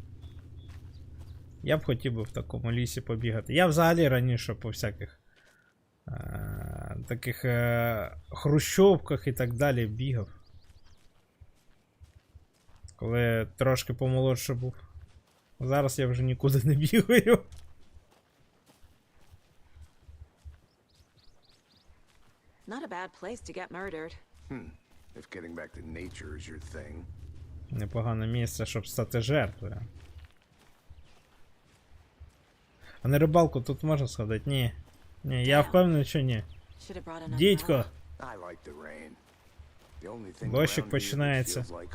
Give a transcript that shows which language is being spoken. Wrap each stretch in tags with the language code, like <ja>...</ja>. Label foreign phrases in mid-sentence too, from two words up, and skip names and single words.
<uk>Я б хотів би в такому лісі побігати. Я взагалі раніше по всяких таких хрущовках і так далі бігав. Коли трошки помолодше був. Зараз я вже нікуди не бігаю.</uk> <en>Not a bad place to get murdered. If getting back to nature is your thing.</en> <uk>Непогане місце, щоб стати жертвою. А на рибалку тут можна сходити? Ні. Ні, я впевнений, що ні. Дідько! Дощик починається.</uk>